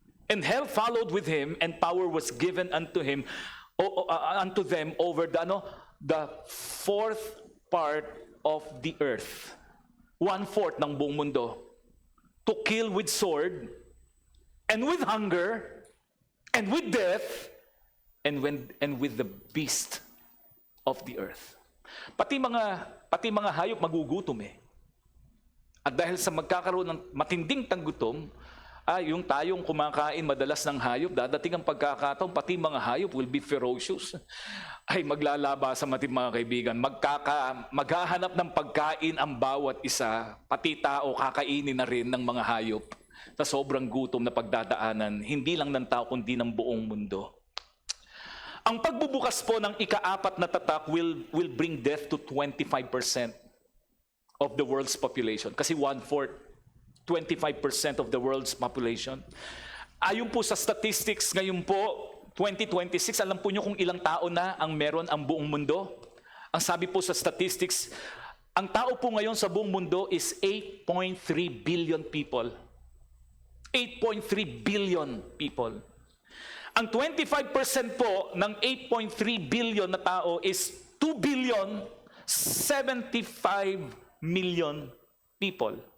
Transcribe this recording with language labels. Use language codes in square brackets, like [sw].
[en] And hell followed with him, and power was given unto him, unto them over the fourth part of the earth. 1/4 [tl] ng buong mundo. [en] To kill with sword, and with hunger, and with death, and with the beast of the earth. [tl] Pati mga hayop magugutom eh. At dahil sa magkakaroon ng matinding tanggutom, yung tayong kumakain madalas ng hayop, dadating ang pagkakataon, pati mga hayop [en] will be ferocious. [tl] Ay maglalaba sa mga kaibigan. Maghahanap ng pagkain ang bawat isa, pati tao kakainin na rin ng mga hayop sa sobrang gutom na pagdadaanan, hindi lang ng tao kundi ng buong mundo. Ang pagbubukas po ng ika-4 na tatak [en] will bring death to 25% of the world's population. Kasi 1/4, 25% of the world's population. [tl] Ayon po sa statistics ngayon po, 2026, alam po nyo kung ilang tao na ang meron ang buong mundo? Ang sabi po sa statistics, ang tao po ngayon sa buong mundo [en] is 8.3 billion people. 8.3 billion people. [tl] Ang 25% po ng 8.3 billion na tao [en] is 2 billion 75 million people.